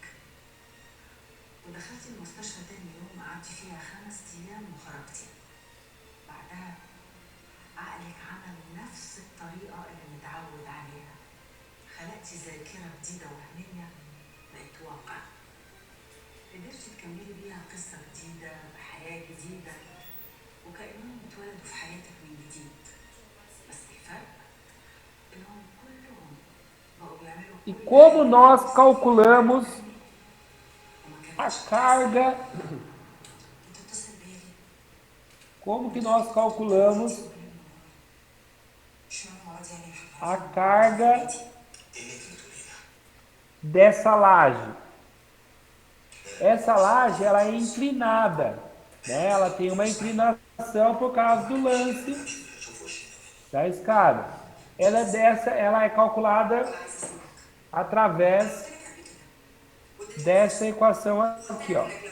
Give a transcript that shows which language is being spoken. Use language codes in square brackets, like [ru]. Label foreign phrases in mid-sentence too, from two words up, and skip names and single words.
[ar] ودخلتي المستشفى تاني يوم قعدتي فيها 5 أيام وخرجتي بعدها عقلك عمل نفس الطريقة اللي متعود عليها خلقتي ذاكرة جديدة وهمية بقت واقع قدرتي تكملي بيها قصة جديدة بحياة جديدة وكأنهم اتولدوا في حياتك من جديد بس الفرق انهم كلهم بقوا بيعملوا [pt] e como nós calculamos a carga, [ar] بتتصل بيا [pt] como que nós calculamos [ar] شو المرض يعني [pt] a carga dessa laje. Essa laje ela é inclinada, né? Ela tem uma inclinação por causa do lance da escada. Ela é calculada através dessa equação aqui, ó.